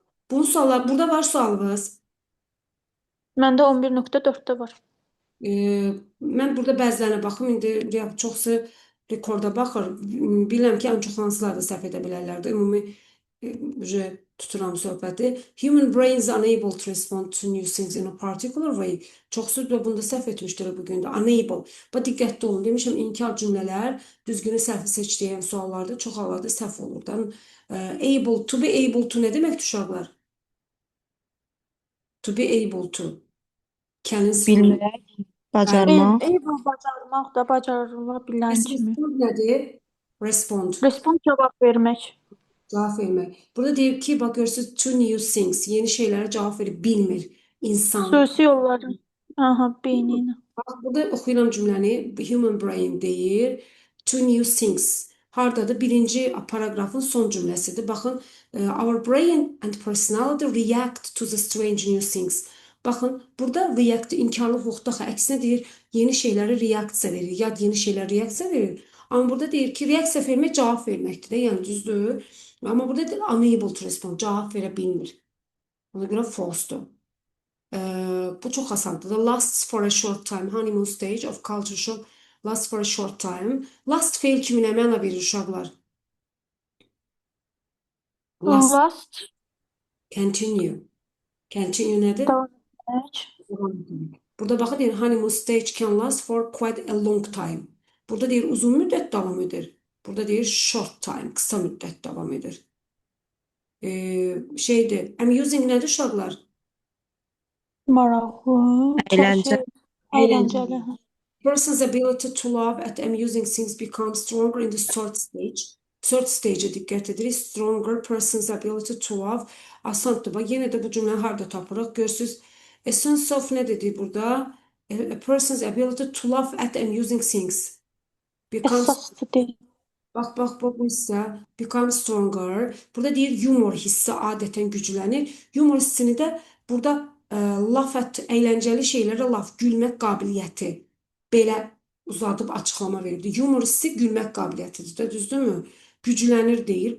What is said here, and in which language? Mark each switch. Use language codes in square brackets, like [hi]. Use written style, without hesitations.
[az] Bu suallar, burada var sualımız. Məndə 11.4-də var. Mən burada bəzilərinə baxım, indi çoxsu rekorda baxır. Bilirəm ki, ən çox hansılarda səhv edə bilərlər də. Ümumi tuturam söhbəti. [en] Human brain is unable to respond to new things in a particular way. [az] Çoxsu da bunda səhv etmişdir bugün də. Unable. Bax, diqqətli olun. Demişəm, inkar cümlələr, düzgünü səhvi seçdiyən suallarda çox hallarda səhv olur. [en] Able, to be able to [az] nə deməkdir uşaqlar? [en] To be able to. [az] Bilmək, bacarmaq. Able bacarmaq da bacarıla bilən kimi. Respond nədir? Respond. Respond cavab vermək. Cavab vermək. Burada deyir ki, bax görürsünüz, [en] to new things. [az] Yeni şeylərə cavab verib bilmir insan. Sözü yolları. Aha, beyni ilə. Bax, burada oxuyuram cümləni. [en] Human brain [az] deyir. [en] To new things. [az] Hardadır? Birinci paragrafın son cümləsidir. Baxın, [en] our brain and personality react to the strange new things. [az] Baxın, burada react, inkarlıq yoxdur. Əksinə deyir, yeni şeylərə reaksiya verir. Yad yeni şeylər reaksiya verir. Amma burada deyir ki, reaksiya vermək cavab verməkdir də, yəni düzdür. Amma burada deyir, [en] unable to respond, [az] cavab verə bilmir. Ona görə false-dur. Bu çox asandır. [en] The lasts for a short time. Honeymoon stage of culture shock lasts for a short time. [az] Last feil kimi nə məna verir uşaqlar? [en] Last, Last. continue. Continue nədir? [tr] Devam etmek. [az] Burada baxın deyir [en] honeymoon stage can last for quite a long time. [az] Burada deyir uzun müddət davam edir. Burada deyir short time, qısa müddət davam edir. Şeydir, amusing nədir uşaqlar? Maraqlı. [tr] Eğlence. Eğlenceli. [en] Person's ability to laugh at amusing things becomes stronger in the third stage. [az] Third stage'e diqqət edirik. [en] Stronger person's ability to laugh. [az] Asandır. Bax, yenə də bu cümləni harda tapırıq? Görürsüz. Essence of nə dedik burada? [en] A person's ability to laugh at amusing things becomes [tr] Esaslı değil. [az] Bax, bu hissə [en] become stronger. [az] Burada deyir yumor hissi adətən güclənir. Yumor hissini də burada laugh at, əyləncəli şeylərə laugh, gülmək qabiliyyəti. Belə uzadıb açıqlama verirdi. Yumor hissi gülmək qabiliyyətidir də, düzdürmü? Güclənir deyir.